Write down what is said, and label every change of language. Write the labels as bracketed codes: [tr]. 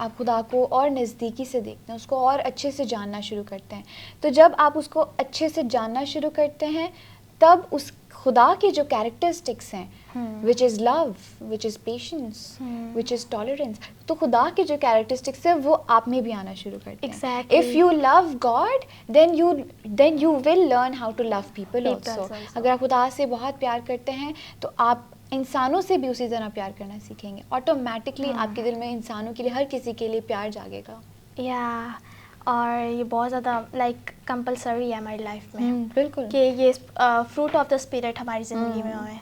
[ur] آپ خدا کو اور نزدیکی سے دیکھتے ہیں, اس کو اور اچھے سے جاننا شروع کرتے ہیں. تو جب آپ اس کو اچھے سے جاننا شروع کرتے ہیں تب اس خدا کے جو کیریکٹرسٹکس ہیں [en] which is love, which is patience, which is tolerance, [ur] تو خدا کے جو کیریکٹرسٹکس ہیں وہ آپ میں بھی آنا شروع کرتے ہیں. [en] Exactly. If you love God then you will learn how to love people also. [ur] اگر آپ خدا سے بہت پیار کرتے ہیں تو آپ انسانوں سے بھی اسی طرح پیار کرنا سیکھیں گے. آٹومیٹکلی آپ کے دل میں انسانوں کے لیے, ہر کسی کے لیے پیار جاگے گا. یا اور یہ بہت زیادہ لائک کمپلسری ہے ہماری لائف میں بالکل کہ یہ فروٹ آف دا اسپرٹ ہماری زندگی میں ہوئے